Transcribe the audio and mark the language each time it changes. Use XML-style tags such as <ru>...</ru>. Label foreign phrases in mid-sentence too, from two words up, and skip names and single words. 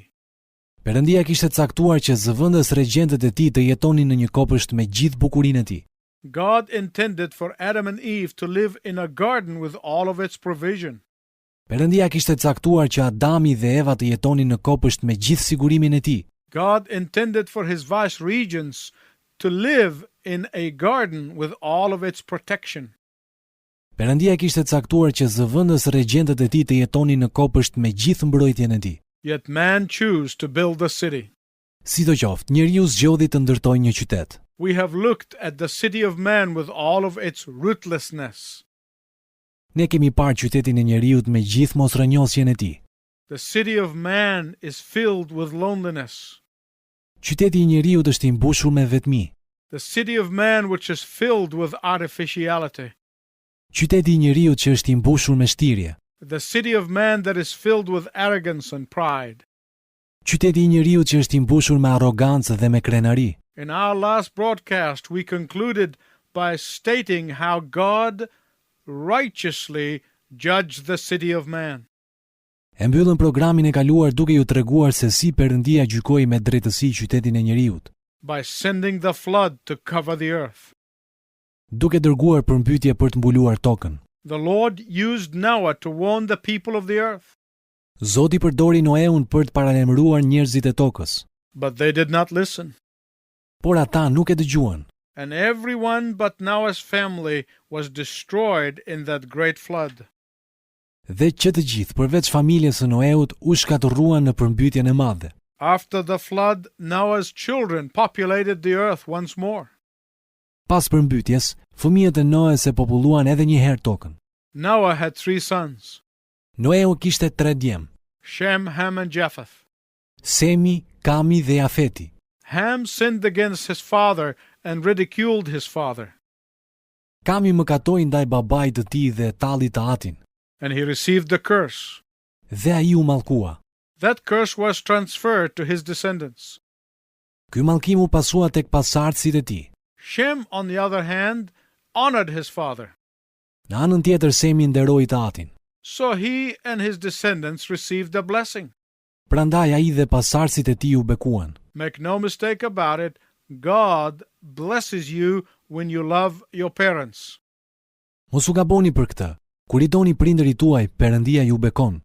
<sq>Perëndia kishte caktuar që zëvendës regjentët e tij të jetonin në një kopësht me gjithë bukurinë e tij.</sq> <en>God intended for Adam and Eve to live in a garden with all of its provision.</en> <sq>Perëndia kishte caktuar që Adami dhe Eva të jetonin në kopësht me gjithë sigurimin e tij.</sq> <en>God intended for his vice-regents to live in a garden with all of its protection.</en> <sq>Perëndia kishte caktuar që zëvendës regjentët e tij të jetonin në kopësht me gjithë mbrojtjen e tij.</sq> <en>Yet man chose to build a city.</en> <sq>Sidoqoftë, njeriu zgjodhi të ndërtojë një qytet.</sq> <en>We have looked at the city of man with all of its rootlessness.</en> <sq>Ne kemi parë qytetin e njeriut me gjithë mosrënjosjen e tij.</sq> <en>The city of man is filled with loneliness.</en> <sq>Qyteti I njeriut është I mbushur me vetmi.</sq> <en>The city of man which is filled with artificiality.</en> <sq>Qyteti I njeriut që është I mbushur me shtirje.</sq> <en>The city of man that is filled with arrogance and pride.</en> <sq>Qyteti I njeriut që është I mbushur me arrogancë dhe me krenari.</sq> <en>In our last broadcast, we concluded by stating how God righteously judged the city of man.</en> <sq>E mbyllëm programin e kaluar duke ju treguar se si Perëndia gjykoi me drejtësi qytetin e njeriut,</sq> <en>By sending the flood to cover the earth.</en> <sq>duke dërguar përmbytje për të mbuluar tokën.</sq> <en>The Lord used Noah to warn the people of the earth,</en> <sq>Zoti përdori Noeun për të paralajmëruar njerëzit e tokës,</sq> <en>but they did not listen.</en> <sq>por ata nuk e dëgjuan.</sq> <en>And everyone but Noah's family was destroyed in that great flood.</en> <sq>Dhe që të gjithë përveç familjes së Noeut u shkatërruan në përmbytjen e madhe.</sq> <en>After the flood, Noah's children populated the earth once more.</en> <sq>Pas përmbytjes, fëmijët e Noes e populluan edhe një herë tokën.</sq> <en>Noah had 3 sons,</en> <sq>Noeu kishte 3 djem,</sq> <en>Shem, Ham, and Japheth.</en> <sq>Semi, Kami dhe Jafeti.</sq> <en>Ham sinned against his father and ridiculed his father,</en> <sq>Kami mëkatoi ndaj babait të tij dhe talli të atin,</sq> <en>and he received the curse.</en> <sq>dhe ai u mallkua.</sq> <en>That curse was transferred to his descendants.</en> <sq>Ky mallkim u pasua tek pasardhësit e tij.</sq> <en>Shem, on the other hand, honored his father.</en> <sq>Në anën tjetër Semi nderoi tatin.</sq> <en>So he and his descendants received a blessing.</en> <sq>Prandaj ai dhe pasardhësit e tij u bekuan.</sq> <en>Make no mistake about it, God blesses you when you love your parents.</en> <sq>Mos u gaboni për këtë. Kur i doni prindërit tuaj, Perëndia ju bekon.</sq>